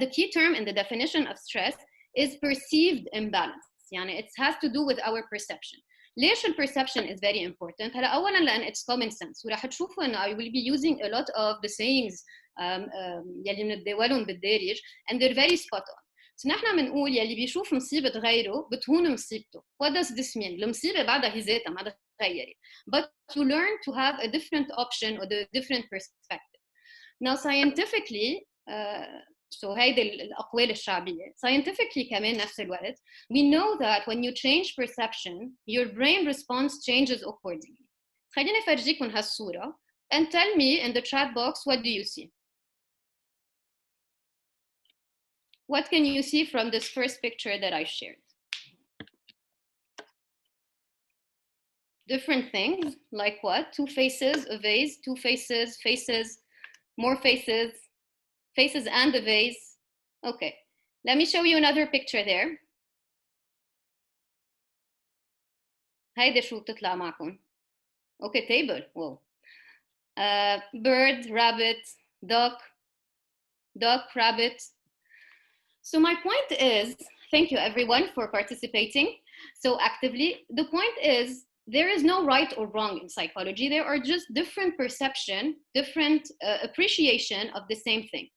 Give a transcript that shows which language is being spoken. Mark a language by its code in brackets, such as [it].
[en] The key term in the definition of stress is perceived imbalance. [ar] يعني [en] it has to do with our perception. [ar] ليش [en] perception is very important؟ [ar] هلا أولاً لأن [en] it's common sense [ar] وراح تشوفوا إنه [en] I will be using a lot of the sayings [ar] يلي بنتداولهم بالدارج [en] and they're very spot on. So [ar] نحن بنقول يلي بيشوف مصيبة غيره بتهون مصيبته. [en] What does this mean؟ [ar] المصيبة بعدها هي ذاتها ما تغيرت. [en] But to learn to have a different option or the different perspective. Now scientifically, so [ar] هيدي الأقوال الشعبية. [en] Scientifically [ar] كمان نفس الوقت, [en] we know that when you change perception, your brain response changes accordingly. [ar] خليني أفرجيكم هالصورة [en] and tell me in the chat box, what do you see? What can you see from this first picture that I shared? different things, like what? Two faces, a vase, two faces, faces, more faces, faces and a vase. Okay, let me show you another picture there. [ar] هيدا شو بتطلع معكم؟ [en] Okay, table. Whoa. Bird, rabbit, duck, rabbit. So my point is, thank you everyone for participating so actively. The point is, there is no right or wrong in psychology. There are just different perception, different appreciation of the same thing.